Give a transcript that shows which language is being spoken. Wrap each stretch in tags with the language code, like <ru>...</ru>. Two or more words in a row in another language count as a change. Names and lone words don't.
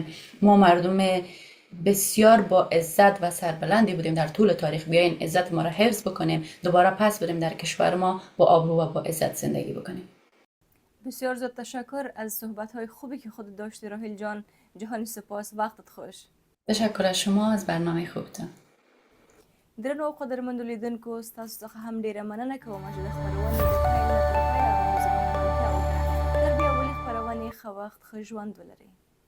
<fa>ما مردم بسیار با عزت و سربلندی بودیم در طول تاریخ، بیاین عزت ما را حفظ بکنیم، دوباره پس بریم در کشور ما با آبرو و با عزت زندگی بکنیم. بسیار زیاد تشکر از صحبت‌های خوبی که خود داشتی راهیل جان. جهانی سپاس، وقتت خوش. تشکر از شما از برنامه خوبتان.</fa> <ps>درنو او قدرمندو لیدونکو، ستاسو څخه هم ډیره مننه کوم چې د خپرونې د پیل نه تر پایه مو زموږ ملتیا وکړه. تر بیا ولې خپرونې ښه وخت ښه ژوند ولرئ.</ps>